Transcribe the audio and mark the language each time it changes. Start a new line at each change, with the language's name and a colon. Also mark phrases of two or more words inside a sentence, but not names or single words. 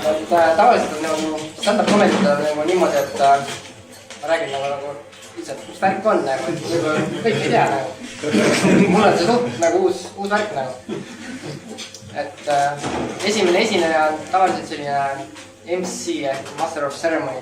Estonian: tavaliselt on nagu
English: stand-up comedy
Estonian: nagu niimoodi, et ma räägin nagu lihtsalt, mis värk on nagu, et kõik ei tea nagu. Mul on see suht nagu uus värk nagu. Et esimene esineja on tavaliselt selline MC ehk
English: Master of Ceremony.